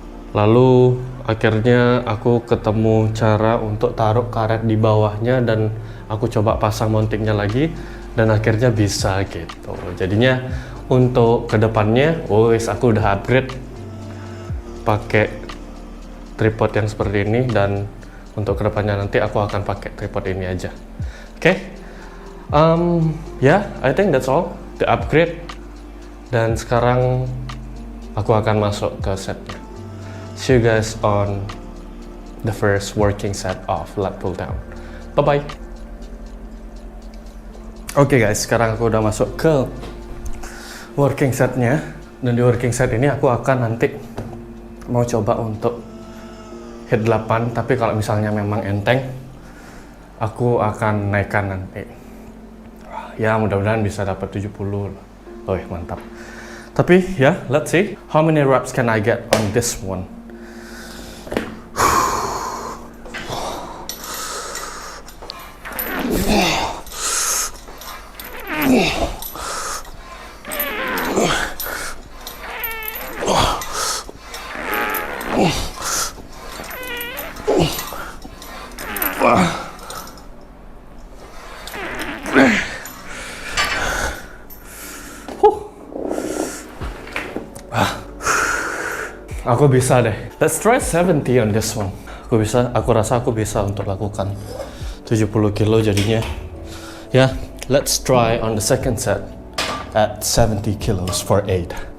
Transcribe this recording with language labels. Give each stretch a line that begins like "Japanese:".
Indonesian: Lalu akhirnya aku ketemu cara untuk taruh karet di bawahnya, dan aku coba pasang mountingnya lagi dan akhirnya bisa gitu. Jadinya untuk kedepannya aku udah upgrade pakai tripod yang seperti ini, dan untuk kedepannya nanti aku akan pakai tripod ini aja.
English: Oke, I think that's all, the upgrade.
Indonesian: Dan sekarang aku akan masuk ke setnya.
English: See you guys on the first working set of lat pull down. Bye bye.
Indonesian: Oke guys, sekarang aku udah masuk ke working setnya, dan di working set ini aku akan nanti mau coba untuk hit 8, tapi kalau misalnya memang enteng, aku akan naikkan nanti. Ya mudah-mudahan bisa dapat 70. Mantap. Tapi ya,
English: let's see how many reps can I get on this one.
Indonesian: Aku bisa deh.
English: Let's try 70 on this one.
Indonesian: Aku rasa aku bisa untuk lakukan 70 kilo jadinya.
English: Ya, let's try on the second set at 70 kilos for 8.